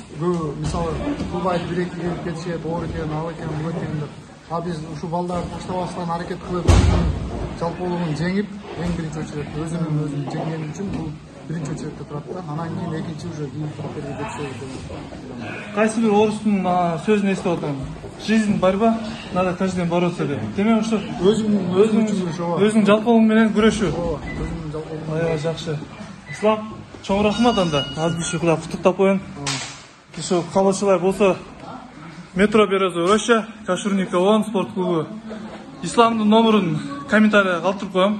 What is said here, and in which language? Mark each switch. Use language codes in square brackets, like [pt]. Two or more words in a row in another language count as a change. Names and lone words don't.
[ky] Көбү мисалы кылбайт, бир-эки келип кетишет, оор экен, ал экен, бул экен деп. А биз ушу балдарды таштабастан аракет кылып, жалпоолугун жеңип, эң биринчи очеред өзүн жеңгени үчүн бул биринчи очередте турат да. Анан кийин экинчи уже кийинкилерге кетишет. Кайсы бир орустун сөзүн эстеп атам. [ru] Жизнь борьба, надо каждый день бороться деп. [ky] Демек ошо өзүң жалпоолугуң менен күрөшүү. Өзүнүн жалпоолугу. Аябай жакшы. Ислам, чоң рахмат анда. Азыр ушугула куттуктап коеюн. Ошо калуучулар болсо Метро Березовая роща, Кашурникова 10 спорт клубу. Исламдын номерун комментарийге калтырып коем.